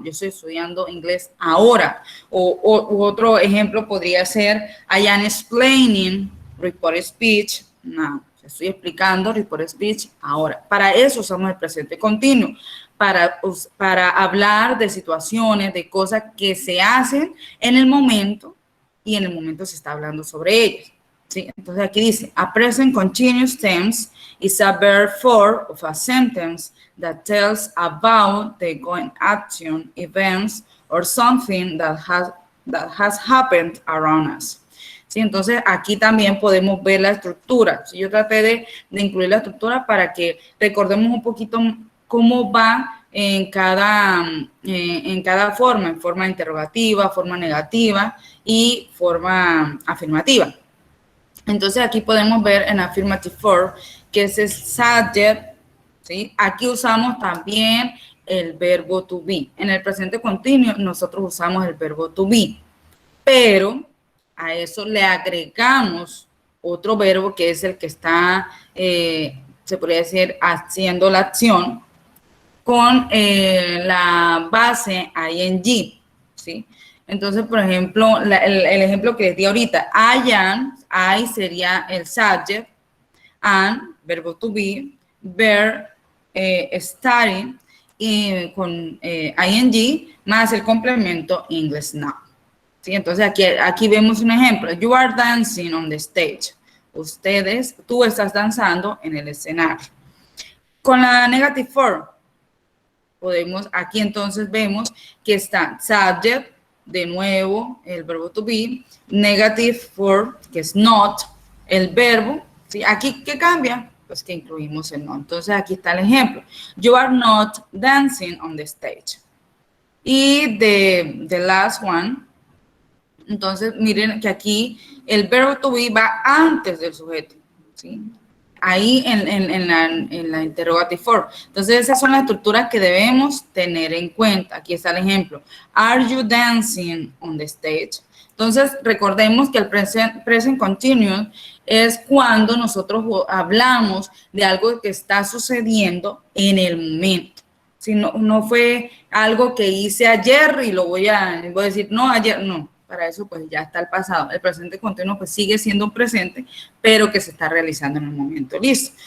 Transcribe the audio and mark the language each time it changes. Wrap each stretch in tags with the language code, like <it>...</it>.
<es>Yo estoy estudiando inglés ahora. U otro ejemplo podría ser,</es> <en>I am explaining report speech now.</en> <es>Estoy explicando report speech ahora. Para eso usamos el presente continuo, para hablar de situaciones, de cosas que se hacen en el momento y en el momento se está hablando sobre ellas. ¿Sí? Entonces aquí dice,</es> <en>a present continuous tense is a verb form of a sentence that tells about the going action, events, or something that has happened around us.</en> <es>¿Sí? Entonces, aquí también podemos ver la estructura. ¿Sí? Yo traté de incluir la estructura para que recordemos un poquito cómo va en cada forma, en forma interrogativa, forma negativa y forma afirmativa. Entonces, aquí podemos ver en affirmative form que es el subject, ¿sí? Aquí usamos también el verbo to be. En el presente continuo, nosotros usamos el verbo to be, pero a eso le agregamos otro verbo que es el que está, se podría decir, haciendo la acción con la base ing, ¿sí? Entonces, por ejemplo, el ejemplo que les di ahorita, I am, I sería el subject, and, verbo to be, verb, studying, con ing, más el complemento English now. ¿Sí? Entonces aquí vemos un ejemplo.</es> <en>You are dancing on the stage.</en> <es>Tú estás danzando en el escenario. Con la negative form, aquí entonces vemos que está subject, de nuevo, el verbo to be, negative form, que es not, el verbo, ¿sí? Aquí, ¿qué cambia? Pues que incluimos el not. Entonces aquí está el ejemplo.</es> <en>You are not dancing on the stage.</en> <es>Y</es> <en>the last one,</en> <es>entonces, miren que aquí el verbo to be va antes del sujeto, ¿sí? Ahí en la interrogative form. Entonces, esas son las estructuras que debemos tener en cuenta. Aquí está el ejemplo.</es> <en>Are you dancing on the stage?</en> <es>Entonces, recordemos que el present continuous es cuando nosotros hablamos de algo que está sucediendo en el momento. Si no fue algo que hice ayer y voy a decir, no, ayer no. Para eso pues ya está el pasado. El presente continuo pues sigue siendo un presente, pero que se está realizando en el momento. Listo.</es>